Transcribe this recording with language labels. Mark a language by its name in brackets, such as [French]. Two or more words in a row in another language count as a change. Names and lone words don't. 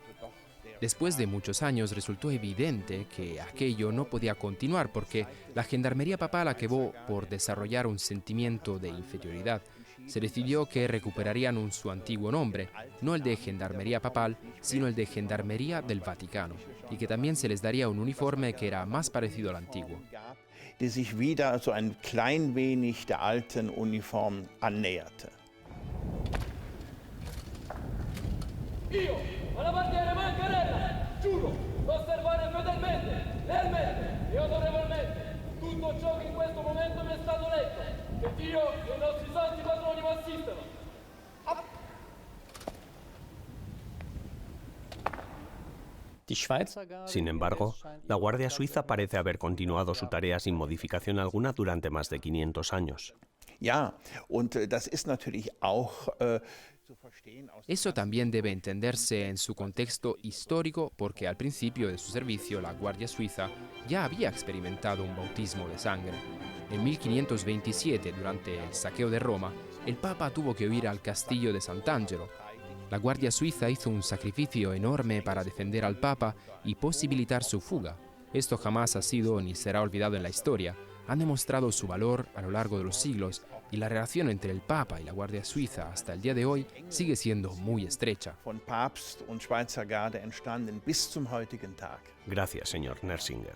[Spanish] Después de muchos años resultó evidente que aquello no podía continuar porque la gendarmería papal acabó por desarrollar un sentimiento de inferioridad. Se decidió que recuperarían su antiguo nombre, no el de Gendarmería Papal, sino el de Gendarmería del Vaticano, y que también se les daría un uniforme que era más parecido al antiguo. [German] Die sich wieder so ein klein wenig der alten Uniform annäherte. [Italian] Io, alla bandiera mancarella, giuro, osservare fedelmente, lealmente e autorevolmente tutto ciò che in questo momento mi è stato detto, che Dio e i nostri santi patroni mi assistano. [Spanish] Sin embargo, la Guardia Suiza parece haber continuado su tarea sin modificación alguna durante más de 500 años. [German] Ja, und das ist natürlich auch [Spanish] Eso también debe entenderse en su contexto histórico porque al principio de su servicio la Guardia Suiza ya había experimentado un bautismo de sangre. En 1527, durante el saqueo de Roma, el Papa tuvo que huir al castillo de Sant'Angelo. La Guardia Suiza hizo un sacrificio enorme para defender al Papa y posibilitar su fuga. Esto jamás ha sido ni será olvidado en la historia. Han demostrado su valor a lo largo de los siglos y la relación entre el Papa y la Guardia Suiza hasta el día de hoy sigue siendo muy estrecha. [German] von Papst und Schweizer Garde entstanden bis zum heutigen Tag. [Spanish] Gracias, señor Nersinger.